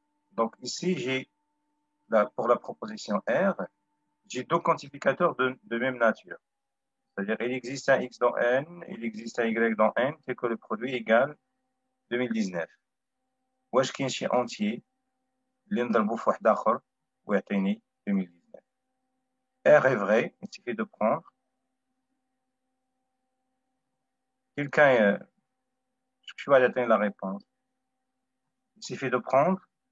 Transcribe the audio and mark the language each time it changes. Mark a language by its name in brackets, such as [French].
[French] Donc, ici, j'ai, pour la proposition R, j'ai deux quantificateurs de même nature. C'est-à-dire, il existe un X dans N, il existe un Y dans N, c'est que le produit égale 2019. [Arabic] واش كاين شي entier اللي نضربو في واحد اخر ويعطيني 2019. [French] R est vrai, il suffit de prendre. Quelqu'un, je vais atteindre la réponse. Il suffit de prendre.